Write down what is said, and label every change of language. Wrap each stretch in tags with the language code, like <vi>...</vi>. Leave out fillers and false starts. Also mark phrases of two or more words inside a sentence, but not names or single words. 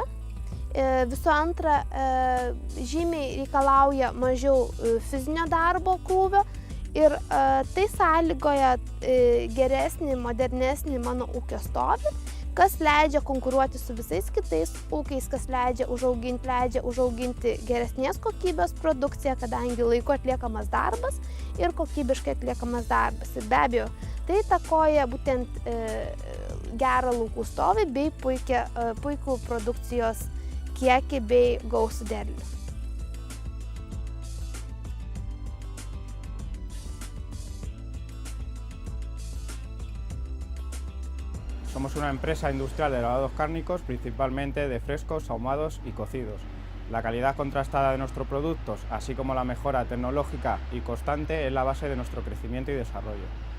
<lt>Visų antra, žymiai reikalauja mažiau fizinio darbo krūvio ir tai sąlygoja geresnį, modernesnį mano ūkio stovį, kas leidžia konkuruoti su visais kitais ūkiais, kas leidžia užauginti geresnės kokybės produkciją, kadangi laiku atliekamas darbas ir kokybiškai atliekamas darbas. Ir be abejo, tai įtakoja būtent gerą laukų stovį bei puikų produkcijos kiekį bei gausų derlių.</lt> <es>Somos una empresa industrial de lavados cárnicos, principalmente de frescos, ahumados y cocidos. La calidad contrastada de nuestros productos, así como la mejora tecnológica y constante, es la base de nuestro crecimiento y desarrollo.</es>